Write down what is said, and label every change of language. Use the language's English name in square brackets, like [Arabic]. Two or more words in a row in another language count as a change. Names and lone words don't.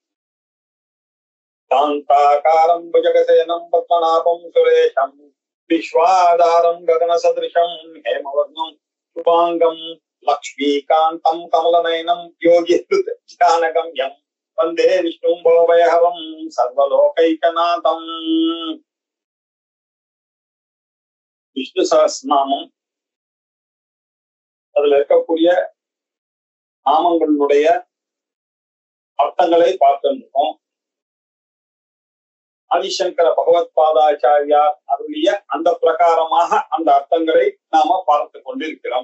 [Sanskrit] शान्ताकारं भुजगशयनं पद्मनाभं सुरेशं विश्वाधारं गगनसदृशं हेमवर्णं शुभांगं लक्ष्मीकान्तं कमलनयनं योगिहृतज्ञानगम्यं वन्दे विष्णुं भवभयहरं सर्वलोकैकनाथम्। [Tamil] விஷ்ணு சஹஸ்ரநாமம் அதுல இருக்கக்கூடிய நாமங்களுடைய அர்த்தங்களை பார்க்கின்றோம். ஆதிசங்கர பகவத் பாதாச்சாரியார் அருளிய அந்த பிரகாரமாக அந்த அர்த்தங்களை நாம பார்த்து கொண்டிருக்கிறோம்.